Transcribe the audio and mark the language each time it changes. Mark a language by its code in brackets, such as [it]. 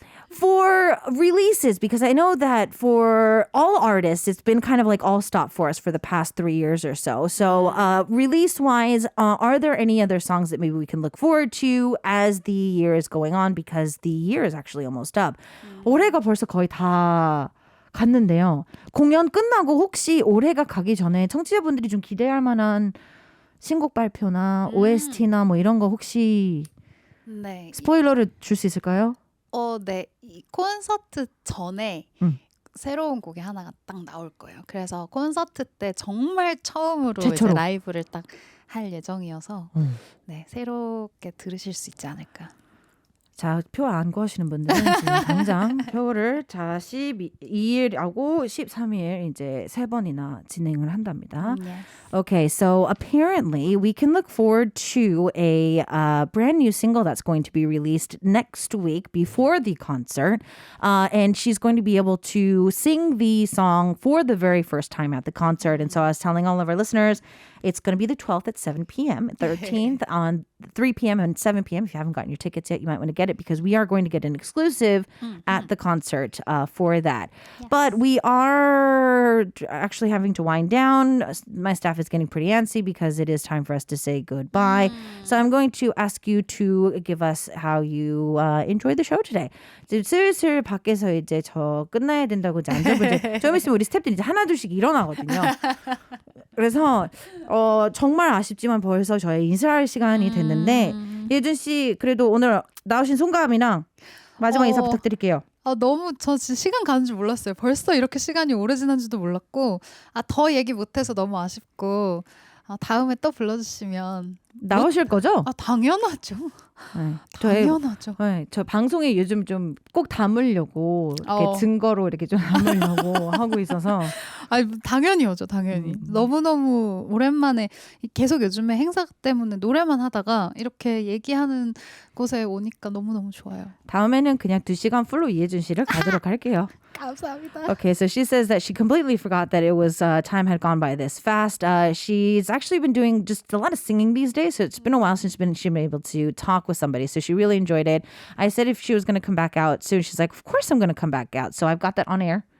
[en] For releases, because I know that for all artists, it's been kind of like all stop for us for the past 3 years or so. So release-wise, are there any other songs that maybe we can look forward to as the year is going on? Because the year is actually almost up. [ko] 올해가 벌써 거의 다 갔는데요. 공연 끝나고 혹시 올해가 가기 전에 청취자분들이 좀 기대할 만한 신곡 발표나 OST나 뭐 이런 거 혹시 네. 스포일러를 줄 수 있을까요? 네. 이 콘서트 전에 새로운 곡이 하나가 딱 나올 거예요. 그래서 콘서트 때 정말 처음으로 최초로. 이제 라이브를 딱 할 예정이어서 네, 새롭게 들으실 수 있지 않을까. 자, 표 안 구하시는 분들은 지금 당장 표를 12일하고 13일 이제 3번이나 진행을 한답니다. [en] Yes. Okay, so apparently we can look forward to a brand new single that's going to be released next week before the concert. And she's going to be able to sing the song for the very first time at the concert. And so I was telling all of our listeners, it's going to be the 12th at 7 p.m., 13th on 3 p.m. and 7 p.m. If you haven't gotten your tickets yet, you might want to get it because we are going to get an exclusive at the concert for that. But we are actually having to wind down. My staff is getting pretty antsy because it is time for us to say goodbye. So I'm going to ask you to give us how you enjoyed the show today. [ko] 이제 슬슬 밖에서 이제 저 끝나야 된다고 이제 앉아보자. 좀 있으면 우리 스태프들이 이제 하나둘씩 일어나거든요. 그래서 정말 아쉽지만 벌써 저희 인사할 시간이 됐는데 예준 씨 그래도 오늘 나오신 송가함이랑 마지막 인사 부탁드릴게요. 너무 저 진짜 시간 가는 줄 몰랐어요. 벌써 이렇게 시간이 오래 지난 줄도 몰랐고 더 얘기 못해서 너무 아쉽고 다음에 또 불러주시면 나오실 거죠? 당연하죠. 네. 당연하죠. 네, 저 방송에 요즘 좀 꼭 담으려고 이렇게 증거로 이렇게 좀 담으려고 하고 있어서 당연히 오죠. 당연히. 너무너무 오랜만에 계속 요즘에 행사 때문에 노래만 하다가 이렇게 얘기하는 곳에 오니까 너무너무 좋아요. 다음에는 그냥 2시간 풀로 이혜준 씨를 가도록 할게요. 감사합니다. [en] Okay, so she says that she completely forgot that it was time had gone by this fast. She's actually been doing just a lot of singing these days, so it's been a while since she's been able to talk with somebody. So she really enjoyed it. I said if she was going to come back out soon, she's like, of course I'm going to come back out. So I've got that on air.